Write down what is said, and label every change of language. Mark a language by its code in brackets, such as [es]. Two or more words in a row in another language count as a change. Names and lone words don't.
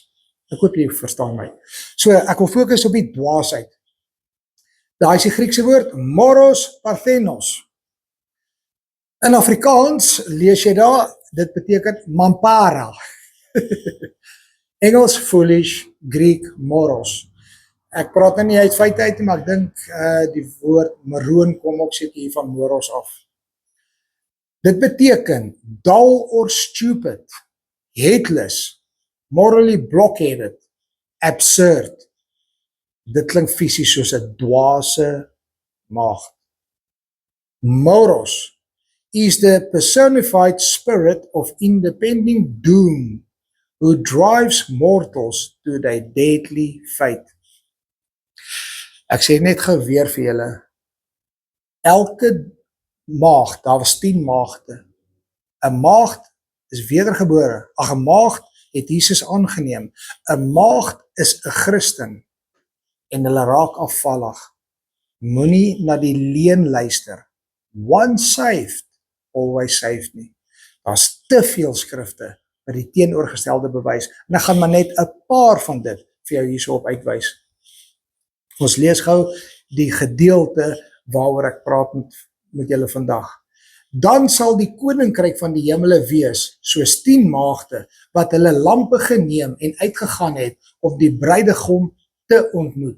[af] Ek hoop jy verstaan my. So ek wil fokus op die dwaasheid. Daai is die Griekse woord [el] μωρός παρθένος. [af] In Afrikaans lees jy daar, dit beteken mampara. Engels foolish, Greek moros. Ek praat nou nie uit feite uit, maar ek dink die woord maroon kom ook seker hier van moros af. Dit beteken [en] dull or stupid, headless, morally blockheaded, absurd. [af] Dit klink fisies soos 'n dwaase maagd. [en] Moros is the personified spirit of impending doom who drives mortals to their deadly fate. [af] Ek sê net gou weer vir julle, elke maagd, daar was 10 maagde. 'n maagd is wedergebore. 'n maagd het Jesus aangeneem. 'n maagd is 'n Christen en hulle raak afvallig. Moenie na die leuen luister. [en] Once saved, always saved nie. [af] Daar's te veel skrifte wat die teenoorgestelde bewys. En ek gaan maar net 'n paar van dit vir jou hierso op uitwys. Ons lees gou die gedeelte waaroor ek praat met julle vandag. Dan sal die koninkryk van die hemele wees soos 10 maagde wat hulle lampe geneem en uitgegaan het om die bruidegom te ontmoet.